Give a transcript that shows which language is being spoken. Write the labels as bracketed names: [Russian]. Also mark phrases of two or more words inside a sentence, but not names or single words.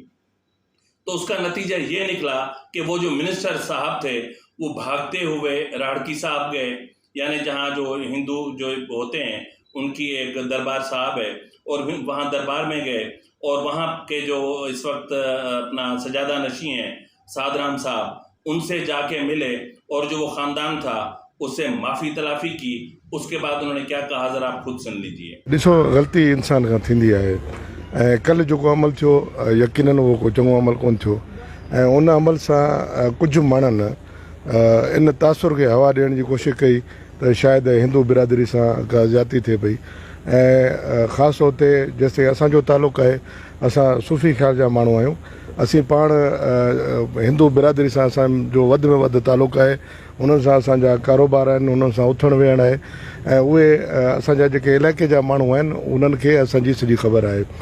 [Urdu] تو اس کا نتیجہ یہ نکلا کہ وہ جو منسٹر صاحب تھے وہ بھاگتے ہوئے راڑکی صاحب گئے، یعنی جہاں جو ہندو جو ہوتے ہیں ان کی ایک دربار صاحب ہے، اور وہاں دربار میں گئے اور وہاں کے جو اس وقت اپنا سجادہ نشیں ہیں سعد رام صاحب، ان سے جا کے ملے اور جو وہ خاندان تھا اس سے معافی تلافی کی۔ اس کے بعد انہوں نے کیا کہا ذرا آپ خود سن لیجئے۔ [Sindhi] ॾिसो ग़लती इंसान खां थींदी आहे ऐं कल्ह जेको अमल थियो यकीनन उहो को चङो अमल कोन थियो ऐं उन अमल सां कुझु माण्हुनि इन तासुर खे हवा ॾियण जी कोशिशि कई त शायदि हिंदू बिरादरी सां का ज़्यादती थिए पई ऐं ख़ासि तौर ते जेसिताईं असांजो तालुक़ु आहे असां सूफ़ी ख़्याल जा माण्हू आहियूं, असीं पाण हिंदू बिरादरी सां असांजो वधि में वधि तालुक़ु आहे, उन्हनि सां असांजा कारोबार आहिनि, उन्हनि सां उथण वेहण आहे ऐं उहे असांजा जेके इलाइक़े जा माण्हू आहिनि उन्हनि खे असांजी सॼी ख़बर आहे।